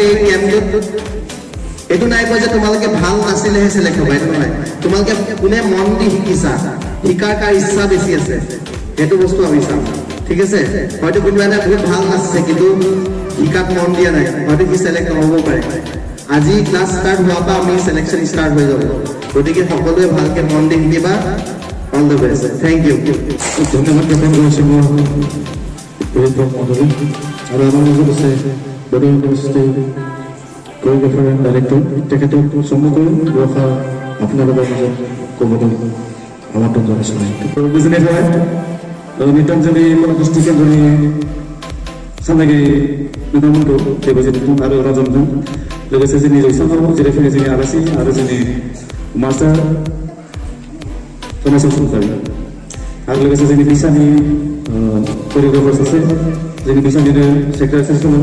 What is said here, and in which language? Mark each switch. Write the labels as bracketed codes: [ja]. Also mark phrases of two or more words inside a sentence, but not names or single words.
[as] এই কেম্পটোত এইটো নাই কয় যে তোমালোকে ভাল নাছিলেহে চেলেক্ট হ'ব এইটো নহয় তোমালোকে কোনে মন দি শিকিছা শিকাৰ কাৰ ইচ্ছা বেছি আছে সেইটো বস্তু আমি চাম ঠিক আছে হয়তো কোনোবা এটা বহুত ভাল নাচিছে কিন্তু শিকাত মন দিয়া নাই হয়তো সি চেলেক্ট নহ'ব পাৰে আজি [en] class start [as] হোৱাৰ পৰা আমি [en] selection start [as] হৈ যাব গতিকে সকলোৱে ভালকৈ মন দি শিকিবা [en] all the best thank you [as] ধন্যবাদ জ্ঞাপন কৰিছোঁ মই আৰু আমাৰ মাজত আছে বডি [en] university choreographer and director [as] তেখেতক চমুকৈ দুআষাৰ আপোনালোকৰ মাজত ক'বলৈ আমন্ত্ৰণ জনাইছোঁ [brx] गोजोननाय थाबाय नोंथांजोंनि कलाकृष्टि केन्द्रनि सामलायगिरि नोंथांमोनखौ देबजितजों आरो रजनजों लोगोसे जोंनि जौसाङाव जिरायफैनाय जोंनि आलासि आरो जोंनि मास्टार समाज बसुमतारी आरो लोगोसे जोंनि बिसानि कोरियोग्राफार सासे जोंनि बिसानिनो सेक्रेटारि समान